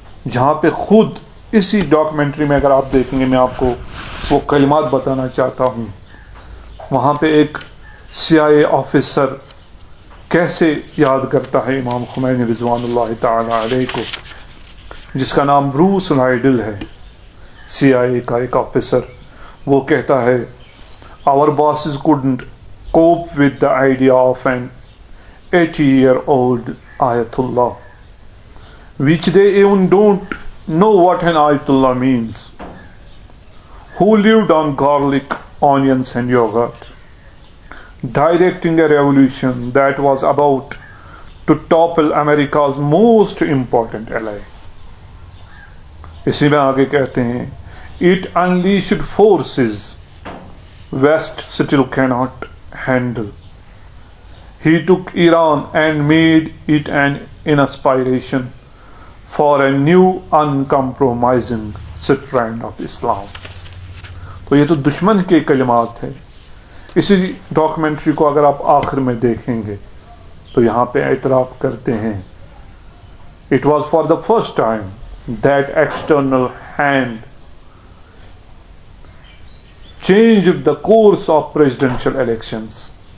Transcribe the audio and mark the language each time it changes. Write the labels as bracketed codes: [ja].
[ur] جہاں پہ خود اسی ڈاکیومنٹری میں اگر آپ دیکھیں گے، میں آپ کو وہ کلمات بتانا چاہتا ہوں، وہاں پہ ایک CIA آفیسر کیسے یاد کرتا ہے امام خمینی رضوان اللہ تعالی علیہ کو، جس کا نام بروس لائڈل ہے، CIA کا ایک آفیسر. وہ کہتا ہے [en] our bosses couldn't cope with the idea of an 80-year-old Ayatollah, which they even don't know what an Ayatollah means, who lived on garlic, onions and yogurt, directing a revolution that was about to topple America's most important ally. [ur] اسی میں آگے کہتے ہیں [en] it unleashed forces West still cannot handle. He took Iran and made it an inspiration for a new uncompromising strand of Islam. [ur] تو یہ تو دشمن کے کلمات ہیں. اسی ڈاکیومنٹری کو اگر آپ آخر میں دیکھیں گے تو یہاں پہ اعتراف کرتے ہیں [en] it was for the first time that external hand changed the course of presidential elections.